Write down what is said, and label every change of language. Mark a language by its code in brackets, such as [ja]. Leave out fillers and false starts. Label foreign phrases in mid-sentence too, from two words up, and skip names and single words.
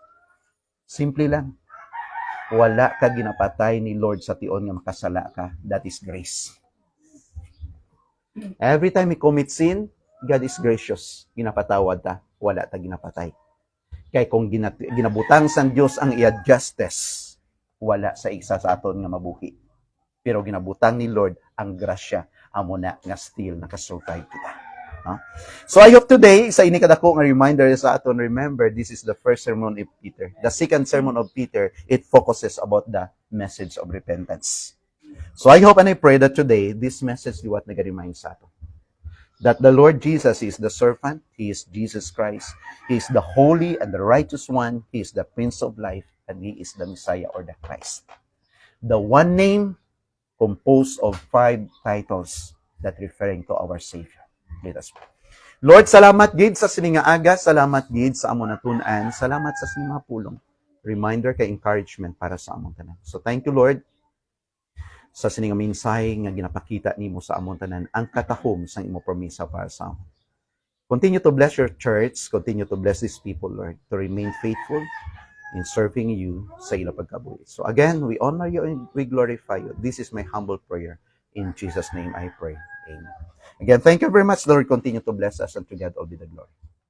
[hil] Simple lang. Wala ka ginapatay ni Lord sa tion nga makasala ka. [en] That is grace. Every time we commit sin, God is gracious. [hil] Ginapatawad ta, wala ta ginapatay. Kaya kung ginabutang sa Dios ang iya justice, wala sa isa sa aton nga mabuhi. Pero ginabutang ni Lord ang grasya, amo na nga still nakasurvive kita. [en] So I hope today, [hil] sa ini kadako nga reminder sa aton, [en] remember, this is the first sermon of Peter. The second sermon of Peter, it focuses about the message of repentance. So I hope and I pray that today, this message is what [hil] nag-remind sa aton. [en] That the Lord Jesus is the servant, He is Jesus Christ, He is the Holy and the Righteous One, He is the Prince of Life, and He is the Messiah or the Christ. The one name composed of 5 titles that referring to our Savior. Let us pray. Lord, [hil] salamat gid sa sining nga aga, salamat gid sa amon natun-an, salamat sa sining mga pulong. Reminder kay encouragement para sa among tanan. [en] So thank you, Lord, [hil] sa sining nga mensahe nga ginapakita nimo sa among tanan, ang katahom sa imo promesa para sa amon. [en] Continue to bless your church, continue to bless these people, Lord, to remain faithful in serving you [hil] sa ila pagkabuhi. [en] So again, we honor you and we glorify you. This is my humble prayer. In Jesus' name I pray. Amen. Again, thank you very much, Lord. Continue to bless us, and to God all be the glory.